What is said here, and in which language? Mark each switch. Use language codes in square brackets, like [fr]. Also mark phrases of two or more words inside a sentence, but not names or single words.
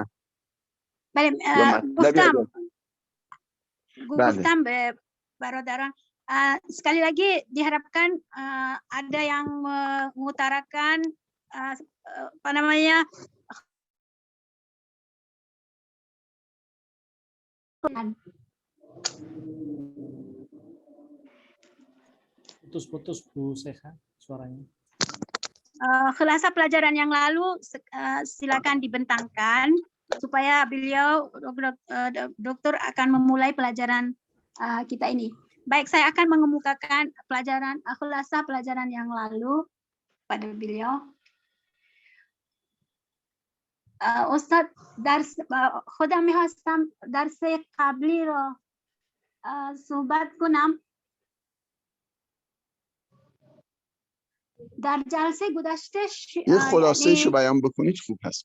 [fa] بله گفتم برادران. [id] Sekali lagi diharapkan ada yang mengutarakan apa namanya putus-putus Bu Seha suaranya. Khulasa pelajaran yang lalu silakan dibentangkan supaya beliau dokter akan memulai pelajaran kita ini. Baik, saya akan mengemukakan pelajaran khulasa pelajaran yang lalu pada beliau. [fa] استاد خودم می‌خواستم درس قبلی رو صحبت کنم. در جلسه گذشته یه خلاصه‌ایشو بیان بکنید خوب هست.